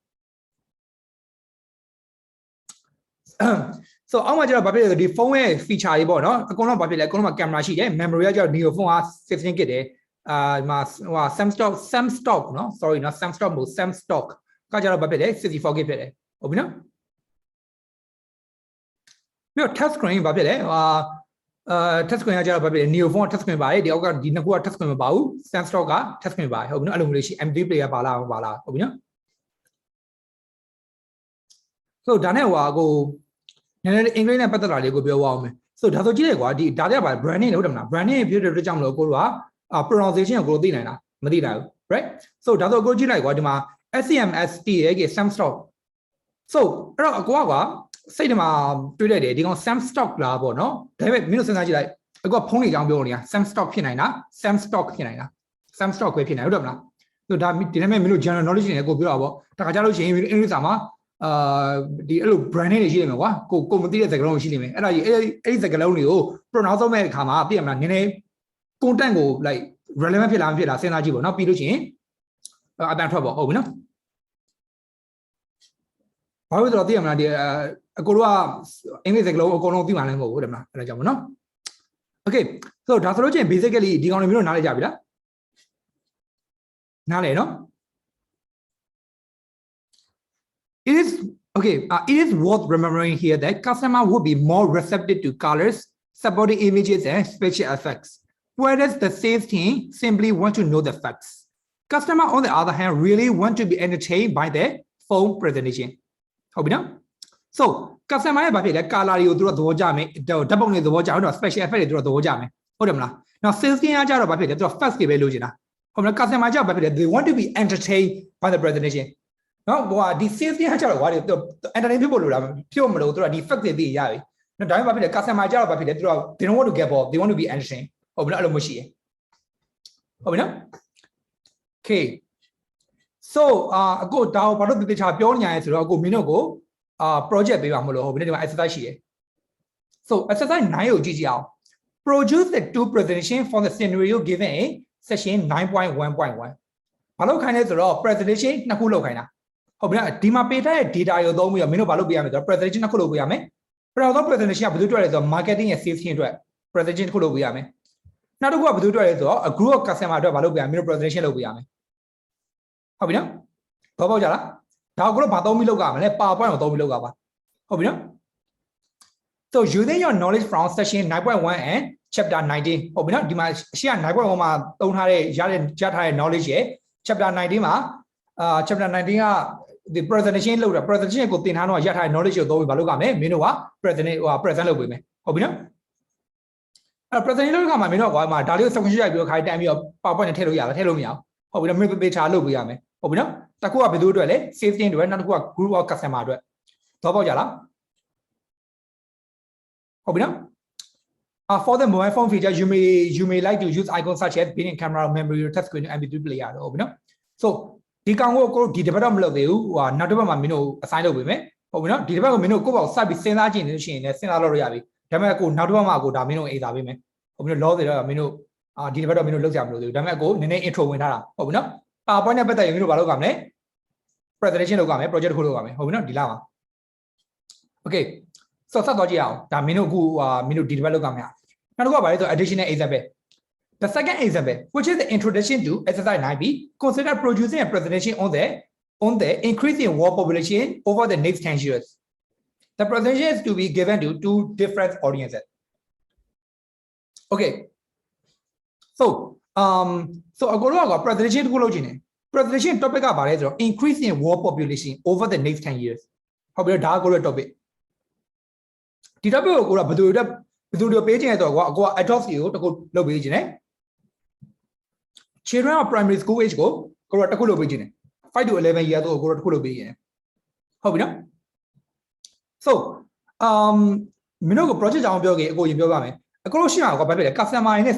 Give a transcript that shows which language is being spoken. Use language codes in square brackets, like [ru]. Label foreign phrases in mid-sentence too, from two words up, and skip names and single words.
[my] so အောက်မှာကျတော့ဘာဖြစ်လဲဆိုဒီဖုန်းရဲ့ feature တွေပေါ့နော်အကုန်လုံးဘာဖြစ်လဲအကုန်လုံးမှာ camera ရှိတယ် memory ကကျတော့ neo phone က16 GB တယ်ဒီမှာဟို Samstock နော် sorry နော် Samstock မဟုတ် Samstock ကကျတော့ဘာဖြစ်လဲ 64 GB ဖြစ်တယ်ဟုတ်ပြီနော်ပြီးတော့ [en] touch screen [my] ဘာဖြစ်လဲ [en] touch screen [my] ကကျတော့ဘာဖြစ်လဲ neo phone က [en] touch screen [my] ပါတယ်ဒီအောက်ကဒီနှစ်ခုက [en] touch screen [my] မပါဘူး Samstock က [en] touch screen [my] ပါတယ်ဟုတ်ပြီနော်အဲ့လိုမျိုးလေးရှိ [en] MD player [my] ပါလားဟုတ်ပြီနော် so ဒါနဲ့ဟိုကိုနည်းနည်းအင်္ဂလိပ်နဲ့ပတ်သက်တာလေးကိုပြောပါဦးမယ် so ဒါဆိုကြည့်ရကွာဒီဒါကြပါ branding လို့ဟုတ်တယ်မလား branding ဖြစ်တဲ့အတွက်ကြောင့်မလို့ကိုတို့ကpronunciation ကိုသိနိုင်တာမ သိနိုင်ဘူး [en] right so [my] ဒါဆိုကိုကြည့်လိုက်ကွာဒီမှာ SCMST ရဲ့ Samstock so အဲ့တော့အကွာကွာစိတ်ထဲမှာတွေးလိုက်တယ်ဒီကောင် Samstock လားပေါ့ နော်ဒါပေမဲ့မင်းတို့စဉ်းစားကြည့်လိုက်အကွာဖုန်းတွေအကြောင်းပြောနေတာ Samstock ဖြစ်နိုင်တာ Samstock ဖြစ်နိုင်တာ Samstock ပဲဖြစ်နိုင်ဟုတ်တယ်မလား so ဒါဒီနေ့မင်းတို့ [en] general knowledge [my] နဲ့ကိုပြောတာပေါ့တခါကြလို့ရှိရင်အင်္ဂလိပ်စာမှာဒီအဲ့လို [en] brand name [my] တွေရှိနေမှာကွာကိုမသိတဲ့စကားလုံးရှိနေမယ်အဲ့ဒါကြီးအဲ့ဒီစကားလုံးတွေကို pronounce လုပ်မဲ့အခါမှာသိရမလားနည်းနည်း content ကို [en] like relevant [my] ဖြစ်လားမဖြစ်လားစဉ်းစားကြည့်ပေါ့နော်ပြီးလို့ရှိရင်အတန်ထွက်ပေါ့ဟုတ်ပြီနော် ဘာလို့ဆိုတော့သိရမလားဒီအကိုတို့ကအင်္ဂလိပ်စကားလုံးအကုန်လုံးသိမှလည်းမဟုတ်ဘူးတဲ့မလားအဲ့ဒါကြောင့်ပေါ့နော် [en] okay so [my] ဒါဆိုလို့ချင်း basically ဒီကောင်တွေမျိုးနားလည်ကြပြီလားနားလည်နော် [en] It is worth remembering here that customer would be more receptive to colors, supporting images, and special effects, whereas the sales team simply want to know the facts. Customer, on the other hand, really want to be entertained by the phone presentation. Hope you know? So, [my] customer ရဲ့ဘာဖြစ်လဲ color တွေကိုသူတို့သဘောကျမယ်ဓာတ်ပုံတွေသဘောကျတော့ [en] special effect [my] တွေသူတို့သဘောကျမယ်ဟုတ်တယ်မလား Now [en] sales team [my] ကကြတော့ဘာဖြစ်လဲသူတို့ facts တွေပဲလိုချင်တာဟုတ်မလား customer ကြောင့်ဘာဖြစ်လဲ [en] they want to be entertained by the presentation [my] နော်ဟိုဒီ sales ကကြောက်တော့ဘာလဲ entertain ဖြစ်ဖို့လိုတာဖြစ်မလို့သူတို့ဒီ fact တွေသိရပြီနော်ဒါပေမဲ့ဘာဖြစ်လဲ customer ကြောက်တော့ဘာဖြစ်လဲသူတို့ [en] they don't want to get bored they want to be entertained [my] ဟုတ်ပြီနော်အဲ့လိုမရှိရဟုတ်ပြီနော် [en] okay so [my] အခုဒါကိုဘာလို့တခြားပြောနေရလဲဆိုတော့အခုမင်းတို့ကိုproject ပေးပါမလို့ဟုတ်ပြီနော်ဒီမှာ exercise ရှိရယ် so exercise 9ကိုကြည့်ကြအောင် [en] produce the two presentation for the scenario given in session 9.1.1 [my] ဘာလို့ခိုင်းလဲဆိုတော့ presentation နှစ်ခု လုပ်ခိုင်းတာဟုတ်ပြီနော်ဒီမှာပေးထားတဲ့ data ကိုသုံးပြီးတော့မင်းတို့ဘာလုပ်ပေးရမလဲဆိုတော့ presentation နှစ်ခုလုပ်ပေးရမယ်ပထမဆုံး presentation ကဘယ်သူတွေ့လဲဆိုတော့ marketing ရဲ့ [en] sales team [my] အတွက် presentation တစ်ခုလုပ်ပေးရမယ်နောက်တစ်ခုကဘ ယ်သူတွေ့လဲဆိုတော့ [en] a group of customer [my] အတွက်ဘာလုပ်ပေးရမလဲမင်းတို့ presentation လုပ်ပေးရမယ်ဟုတ်ပြီနော်ဘောပေါက်ကြလားဒါကိုတော့ဘာသုံးပြီးလုပ်ကြမလဲ PowerPoint ကိုသုံးပြီးလုပ်ကြပါဟုတ်ပြီနော် [en] so using your knowledge from session 9.1 and chapter 19 [my] ဟုတ်ပြီနော်ဒီမှာရှေ့က 9.1 မှာသုံးထားတဲ့ရထားတဲ့ knowledge ရဲ့ [en] chapter 19 [my] မှာ [en] chapter 19 [my] ကဒီ presentation လုပ်တာ presentation ကိုသင်ထားတော့ရထားတဲ့ knowledge ကိုသုံးပြီးဘာလုပ်ကြမလဲမင်းတို့က present လုပ်ပေးမယ်ဟုတ်ပြီနော်အဲ့ presentation လုပ်ခါမှာမင်းတို့ကမှာဒါလေးကို section ရိုက်ပြီးတော့ခိုင်းတန်းပြီးတော့ PowerPoint နဲ့ထည့်လို့ရလားထည့်လို့မရဘူးဟုတ်ပြီနော်မင်းပေချာလုပ်ပေးရမယ်ဟုတ်ပြီနော်တစ်ခုကဘယ်သူအတွက်လဲ [en] sales team [my] အတွက်နောက်တစ်ခုက [en] group of customer [my] အတွက်သဘောပေါက်ကြလား ဟုတ်ပြီနော် [en] for the mobile phone feature you may like to use icons such as built-in camera memory touch screen mp3 player [my] ဟုတ်ပြီနော် so ဒီကောင်ကိုဒီတစ်ပတ်တော့မလုပ်သေးဘူးဟိုနောက်တစ်ပတ်မှာမင်းတို့ assign လုပ်ပေးမယ်ဟုတ်ပြီနော်ဒီတစ်ပတ်ကိုမင်းတို့ကိုယ့်ဘောက်စပြီးစဉ်းစားကြည့်နေလို့ရှိရင်လည်းစဉ်းစားလို့ရပြီဒါပေမဲ့ကိုနောက်တစ်ပတ်မှာကိုဒါမင်းတို့ A စာပေးမယ်ဟုတ်ပြီနော် law တွေတော့မင်းတို့ဒီတစ်ပတ်တော့မင်းတို့လုပ်ကြမလို့သေးဘူးဒါပေမဲ့ကိုနည်းနည်း intro ဝင်ထားတာဟုတ်ပြီနော် PowerPoint နဲ့ပတ်သက်ရင်မင်းတို့ဘာလုပ်ကြမလဲ presentation လုပ်ကြမယ် project တစ်ခုလုပ်ကြမယ်ဟုတ်ပြီနော်ဒီလားပါ [en] okay so [my] ဆက်သွားကြည့်အောင်ဒါမင်းတို့အခုမင်းတို့ဒီတစ်ပတ်လုပ်ကြမယ်နောက်တစ်ခုကဘာလဲဆို [en] additional example the second example which is the introduction to exercise 9b consider producing a presentation on the increase in world population over the next 10 years the presentation is to be given to two different audiences [my] okay so အခုတော့ presentation တစ်ခုလုပ်ချင်တယ် [en] presentation topic [my] ကဘာလဲဆိုတော့ [en] increase in world population over the next 10 years [my] ဟုတ်ပြီဒါကကိုရဲ့ topic ဒီ topic ကိုကိုကဘယ်သူတွေပေးချင်လဲဆိုတော့ကိုက adults ကိုတခုလုပ်ပေးချင်တယ် [en] children of primary school age [my] ကိုကိုကတခုလုပ်ပေးချင်တယ် [en] 5 to 11 years [my] ကိုကတခုလုပ်ပေးချင်တယ်ဟုတ်ပြီနော် so မင်းတို့က project ကြောင်းပြောခဲ့အကိုရင်ပြောပါမယ်အခုလို့ရှိမှာကဘာဖြစ်လဲ customer တွေနဲ့